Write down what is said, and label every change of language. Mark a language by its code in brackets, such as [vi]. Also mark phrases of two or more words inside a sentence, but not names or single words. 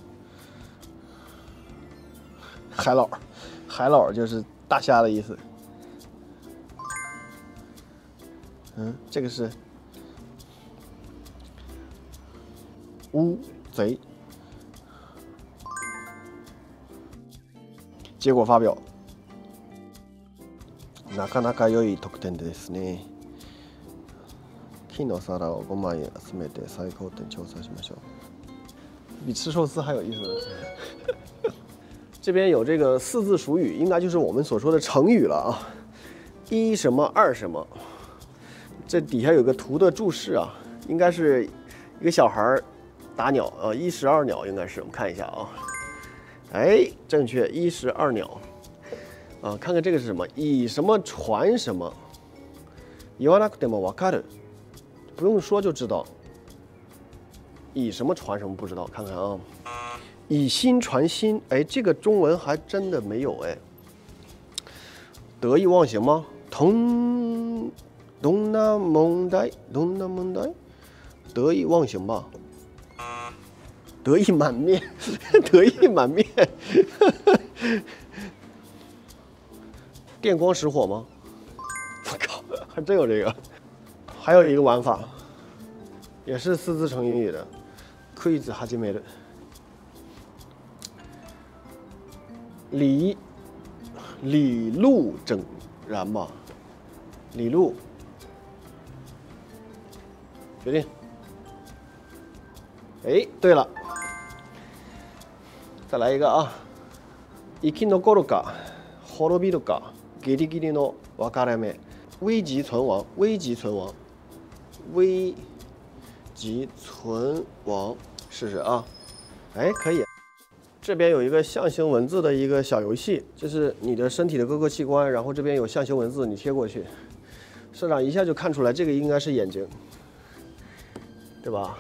[zh] 海老就是大虾的意思。这个是乌贼。结果发表。 [ja] なかなか良い得点ですね。金の皿を5枚集めて最高点調査しましょう。 [zh] 比吃寿司还有意思呢。这边有这个4字熟语，应该就是我们所说的成语了啊。一什么二什么，这底下有个图的注释啊，应该是一个小孩打鸟啊，一石二鸟应该是，我们看一下啊。哎，正确，一石二鸟。啊，看看这个是什么？以什么传什么？ [ja] 言わなくてもわかる， [zh] 不用说就知道。以什么传什么不知道，看看啊。以心传心，哎，这个中文还真的没有哎。得意忘形吗？ [ja] どんな問題？ [zh] 得意忘形吧。得意满面，得意满面。电光石火吗？我靠，还真有这个。还有一个玩法，也是4字成语的。 [ja] クイズ始める。 [zh] 李路整然吧，李路，决定。哎，对了，再来一个啊。 [ja] 生き残るか、滅びるか、ギリギリの分かれ目。 [zh] 危急存亡，危急存亡，危急存亡，试试啊。哎，可以。这边有一个象形文字的一个小游戏，就是你的身体的各个器官，然后这边有象形文字，你贴过去，社长一下就看出来这个应该是眼睛，对吧？